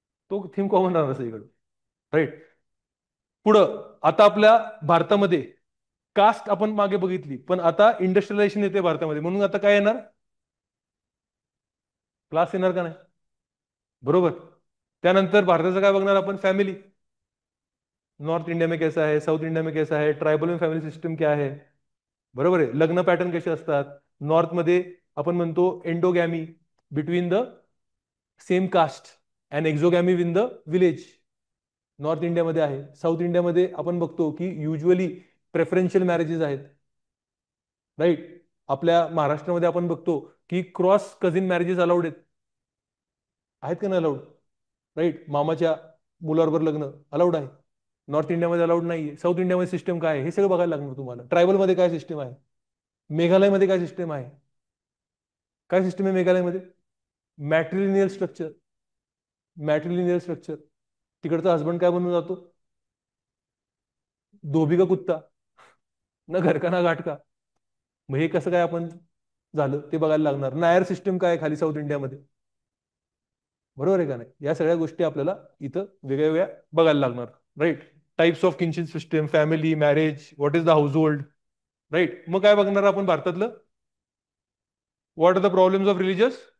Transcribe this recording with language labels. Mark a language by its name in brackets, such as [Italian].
[Marathi] तो theme common राहणार सगळीकडे, राईट. पुढं आता आपल्या भारतामध्ये कास्ट आपण मागे बघितली, पण आता इंडस्ट्रियलायझेशन येते भारतामध्ये, म्हणून आता काय येणार? क्लास येणार का नाही? बरोबर. त्यानंतर भारताचं काय बघणार आपण? फॅमिली. [Hindi] नॉर्थ इंडिया में कैसा है, साउथ इंडिया में कैसा है, ट्रायबल में फॅमिली सिस्टम क्या है. [Marathi] बरोबर आहे. लग्न पॅटर्न कसे असतात? नॉर्थमध्ये आपण म्हणतो [English] Endogamy between the same caste and exogamy within the village. [Marathi] North इंडियामध्ये आहे. साऊथ इंडियामध्ये आपण बघतो की युजली प्रेफरन्शियल मॅरेजेस आहेत, राईट. आपल्या महाराष्ट्रामध्ये आपण बघतो की क्रॉस कझिन मॅरेजेस अलाउड आहेत का नाही अलाउड? राईट. मामाच्या मुलाबरोबर लग्न अलाउड आहे. नॉर्थ इंडियामध्ये अलाउड नाहीये. साऊथ इंडियामध्ये सिस्टम काय आहे हे सगळं बघायला लागणार तुम्हाला. ट्रायबलमध्ये काय सिस्टम आहे, मेघालयमध्ये काय सिस्टम आहे, काय सिस्टम आहे मेघालयमध्ये? Matrilineal structure. Matrilineal structure. तिकडचा हसबंड काय बनून जातो? [Hindi] धोबी का कुत्ता, ना घर का ना घाट का. [Marathi] मग हे कसं काय आपण झालं ते बघायला लागणार. नायर सिस्टम काय आहे खाली साऊथ इंडियामध्ये, बरोबर आहे का नाही? या सगळ्या गोष्टी आपल्याला इथं वेगळ्या वेगळ्या बघायला लागणार, right. [English] Types of kinship system, family, marriage, what is the household, right. [Marathi] मग काय बघणार आपण भारतातलं? [English] What are the problems of religious.